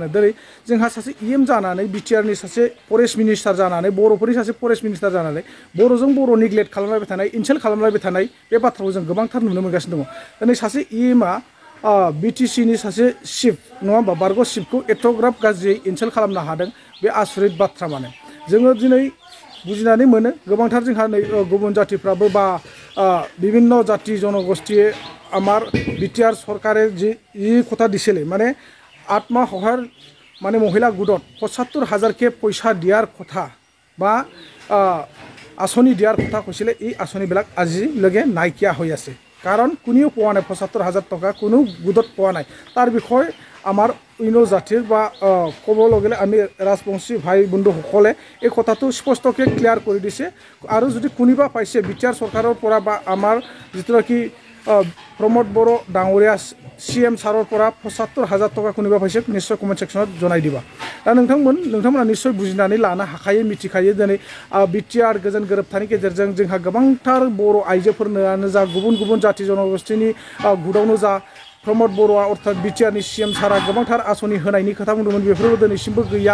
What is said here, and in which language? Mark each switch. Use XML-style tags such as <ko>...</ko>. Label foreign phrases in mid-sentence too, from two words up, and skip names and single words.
<brx>दिनै जोंहा सासे एम जानानै बिटिआरनि सासे फरेस्ट मिनिस्टार जानानै बर'फोरनि सासे फरेस्ट मिनिस्टार जानानै बर'जों बर' निग्लेक्ट खालामलायबाय थानाय इनसाल्ट खालामलायबाय थानाय बे बाथ्राखौ जों गोबांथार नुनो मोनगासिनो दङ। दिनै सासे एमआ बिटिसिनि सासे चिफ नङा होमबा बारग' चिफखौ एथ'ग्राफ गाज्रियै इनसाल्ट खालामनो हादों बे आसरित बाथ्रा। माने जोङो दिनै बुजिनानै मोनो गोबांथार जोंहा नै गुबुन जातिफ्राबो बा</brx> <as>বিভিন্ন জাতি জনগোষ্ঠীয়ে আমার বিটিআর সরকারের যে কথা দিছিলে মানে আত্মসহায়ক মানে মহিলা গোটত ৭৫,০০০কে পইচা দিয়াৰ কথা বা আঁচনি দিয়াৰ কথা কৈছিলে এই আঁচনিবিলাক আজিলৈকে নাইকিয়া হৈ আছে। কাৰণ কোনেও পোৱা নাই ৭৫,০০০ টকা কোনো গোটত পোৱা নাই। তাৰ বিষয়ে আমাৰ ইনো জাতিৰ বা ক'ব লগলে আমি ৰাজবংশী ভাই বন্ধুসকলে এই কথাটো স্পষ্টকৈ ক্লিয়াৰ কৰি দিছে। আৰু যদি কোনোবা পাইছে বিটিআৰ চৰকাৰৰ পৰা বা আমাৰ যিটো নেকি প্ৰমোদ বড়ো ডাঙৰীয়া CM ছাৰৰ পৰা ৭৫,০০০ টকা কোনোবা পাইছে নিশ্চয় কমেণ্ট ছেকশ্যনত জনাই দিবা।</as> <brx>दा नोंथांमोना निश्चय बुजिनानै लानो हाखायो मिथिखायो दिनै बिटिआर गोजोन गोरोबथानि गेजेरजों जोंहा गोबांथार बर' आइजोफोरनो जा गुबुन गुबुन जाति जनगोष्ठीनि गुदावनो जा प्रमोद बर'आ अर्थात बिटिआरनि CM सारा गोबांथार आसनि होनायनि खोथा बुंदोंमोन बेफोरबो दिनैसिमबो गैया।</brx>